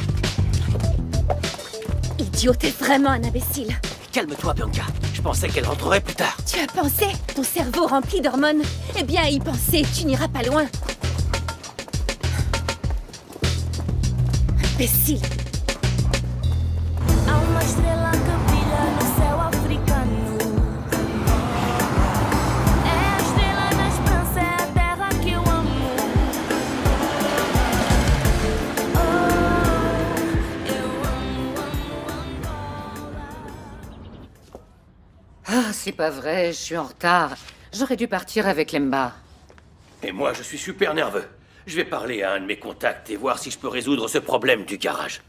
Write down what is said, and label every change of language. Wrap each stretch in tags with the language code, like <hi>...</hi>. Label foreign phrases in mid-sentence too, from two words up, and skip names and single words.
<fr>Idiot, t'es vraiment un imbécile. Calme-toi, Bianca. Je pensais qu'elle rentrerait plus tard. Tu as pensé? Ton cerveau rempli d'hormones? Eh bien, à y penser, tu n'iras pas loin. Imbécile.</fr> <pt>Há uma estrela que brilha no céu africano. É a estrela da esperança, é a terra que eu amo.</pt> <fr>Ah, c'est pas vrai, je suis en retard. J'aurais dû partir avec Lemba. Et moi, je suis super nerveux. Je vais parler à un de mes contacts et voir si je peux résoudre ce problème du garage.</fr>